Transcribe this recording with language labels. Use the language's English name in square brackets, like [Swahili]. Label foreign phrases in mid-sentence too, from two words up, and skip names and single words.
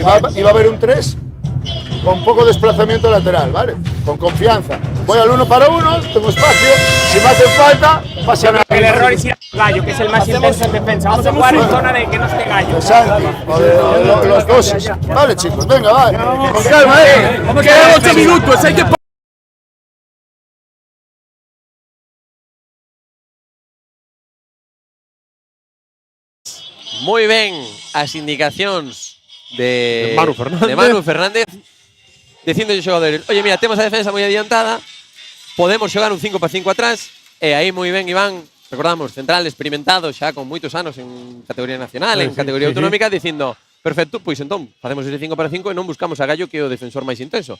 [Spanish] Iba a haber un 3 con poco desplazamiento lateral, ¿vale? Con confianza. Voy al 1 para 1, tengo espacio. Si me hace falta, pasa nada. El error es ir al Gallo, que es el más intenso en defensa. Vamos a jugar en zona de que no esté Gallo. Santi, los dos. Vale, chicos, venga, va. Con calma, Quedan 8 minutos, hay que... [Galician] Moi ben as indicacións de Manu Fernández dicindo aos xogadores, [Spanish] oye, mira, [Galician] temos a defensa moi adiantada, podemos xogar un 5 para 5 atrás, e aí moi ben Iván, recordamos, central experimentado xa con moitos anos en categoría nacional, en categoría autonómica, dicindo, perfecto, pois entón, facemos ese 5 para 5 e non buscamos a Gallo, que é o defensor máis intenso.